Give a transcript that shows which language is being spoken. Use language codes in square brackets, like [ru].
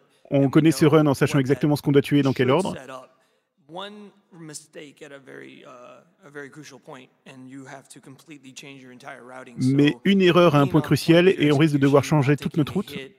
[fr] On connaît ce run en sachant exactement ce qu'on doit tuer dans quel ordre. [en] One mistake at a very crucial point, and you have to completely change your entire routing. [fr] Mais une erreur à un point crucial et on risque de devoir changer toute notre route.